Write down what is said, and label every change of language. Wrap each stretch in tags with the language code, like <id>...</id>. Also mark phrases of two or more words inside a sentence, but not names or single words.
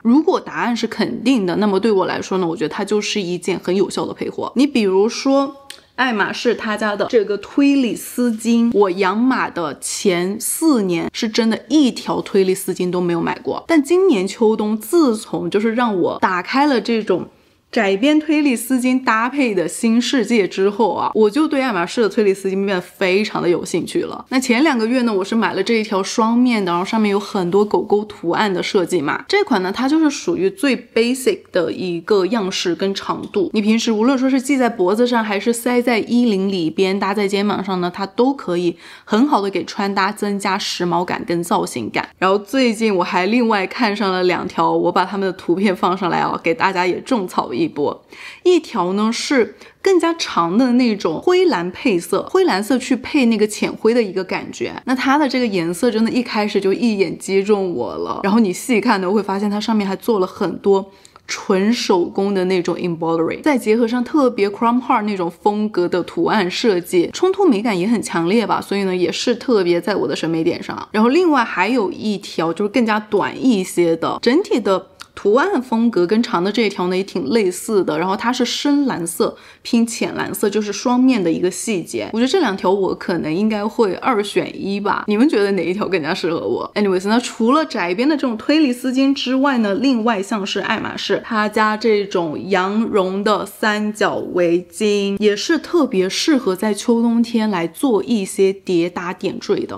<zh>如果答案是肯定的，那麼對我來說呢，我覺得它就是一件很有效的配貨。你比如说爱馬仕他家的這個推理絲巾，我養馬的前4年是真的一條推理絲巾都沒有買過，但今年秋冬自從就是讓我打開了這種窄邊推理絲巾搭配的新世界之後啊，我就對愛馬仕的推理絲巾變得非常的有興趣了。那前2個月呢，我是買了這一條雙面的，然後上面有很多狗狗圖案的設計嘛。這款呢，它就是屬於最 basic 的一個樣式跟長度，你平時無論說是繫在脖子上，還是塞在衣領裡邊搭在肩膀上呢，它都可以很好的給穿搭增加時髦感跟造型感。然後最近我還另外看上了2條，我把它們的圖片放上來啊，給大家也种草一波。一條呢是更加長的那種灰藍配色，灰藍色去配那個淺灰的一個感覺，那它的這個顏色真的一開始就一眼擊中我了。然後你細看呢，會發現它上面還做了很多純手工的那種 embroidery，再結合上特別 chrome heart 那種風格的圖案設計，衝突美感也很強烈吧，所以呢也是特別在我的審美點上。然後另外還有一條就是更加短一些的，整體的圖案風格跟長的這一條呢也挺類似的，然后它是深藍色拼淺藍色，就是雙面的一個細節。我覺得這2條我可能應該會2選1吧，你們覺得哪一條更加適合我 ？Anyways， 那除了窄邊的這種推理絲巾之外呢，另外像是愛馬仕它家這種羊絨的3角圍巾，也是特別適合在秋冬天來做一些疊搭點綴的。</zh>